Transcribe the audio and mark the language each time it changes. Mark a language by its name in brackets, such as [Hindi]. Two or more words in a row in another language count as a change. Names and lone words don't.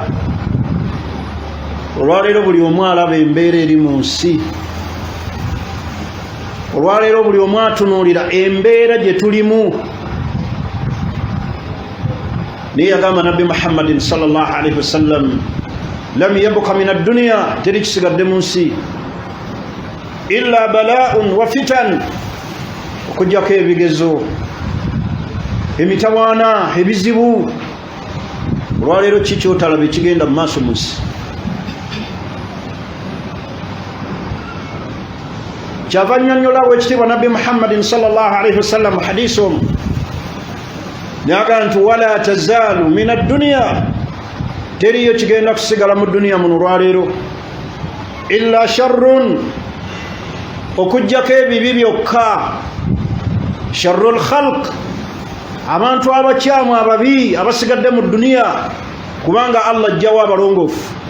[Ganda] Olwaleero buli omu alaba embeera eri mu nsi. Olwaleero buli omu atunuulira embeera gye tulimu. Naye yagamba nabbi [Arabic] محمدٍ صلى الله عليه وسلم لم يبق من الدنيا, [Ganda] teri kisigadde mu nsi, [Arabic] إلا بلاءٌ وفتن, [Ganda] okujjako ebigezo, emitawaana, ebizibu. Olwaleero ki kyotalaba ekigenda mu maaso mu nsi? Kyava nnyonnyola w'ekitiibwa nabbi [Arabic] محمدٍ صلى الله عليه وسلم [Ganda] hadisi omu naga nti [Arabic] ولا تزال من الدنيا, [Ganda] teriyo kigenda kusigala mu duniya muno olwaleero, [Arabic] إلا شرٌّ, [Ganda] okujjako ebibi byokka. [Arabic] شرار الخلق, [Ganda] abantu abakyamu ababi abasigadde mu duniya, kubanga Allah ajjawo abalongoofu.